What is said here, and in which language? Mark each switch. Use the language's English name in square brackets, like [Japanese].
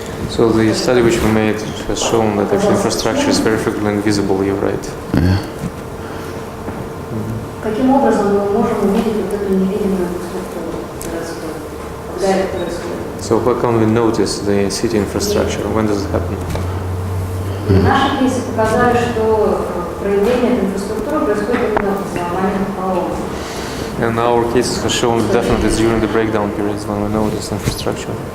[English] So the study which we made has shown that actually infrastructure is very frequently invisible, you're right. [Russian] Каким образом мы можем увидеть вот эту невидимую инфраструктуру городскую, когда это происходит? [English] So how can we notice the city infrastructure? When does it happen? [Russian] Наши кейсы показали, что проявление этой инфраструктуры происходит именно в момент пролома. [English] And our cases have shown definitely it's during the breakdown periods when we notice infrastructure.